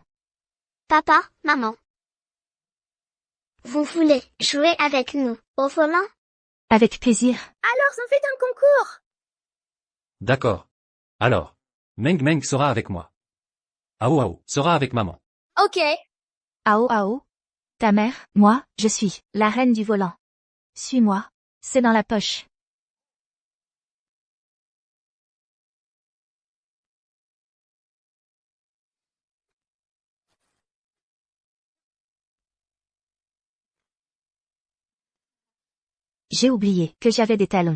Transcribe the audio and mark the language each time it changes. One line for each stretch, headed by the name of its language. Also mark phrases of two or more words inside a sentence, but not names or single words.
French: Papa, maman. Vous voulez jouer avec nous, au volant? Avec plaisir. Alors on fait un concours. D'accord. Alors, Meng Meng sera avec moi. Ao Ao sera avec maman. Ok. Ao Ao. Ta mère, moi, je suis la reine du volant. Suis-moi. C'est dans la poche. J'ai oublié que j'avais des talons.